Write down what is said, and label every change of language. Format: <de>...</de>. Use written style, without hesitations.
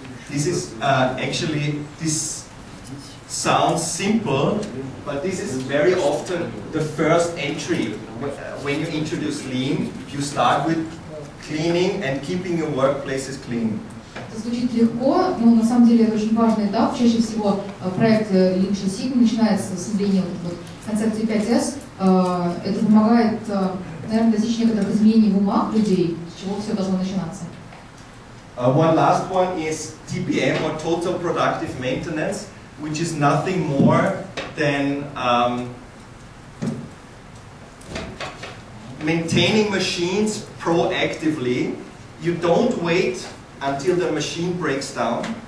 <en>This is this sounds simple, but this is very often the first entry. When you introduce Lean, you start with cleaning and keeping your workplaces clean.</en> <ru>Это звучит легко, но на самом деле это очень важный этап. Чаще всего проект Lean Six Sigma начинается с внедрения концепции 5S. Это помогает, наверное, достичь некоторых изменений в умах людей, с чего все должно начинаться.</ru> <en>One last one is TPM, or Total Productive Maintenance, which is nothing more than maintaining machines proactively. You don't wait until the machine breaks down.</en>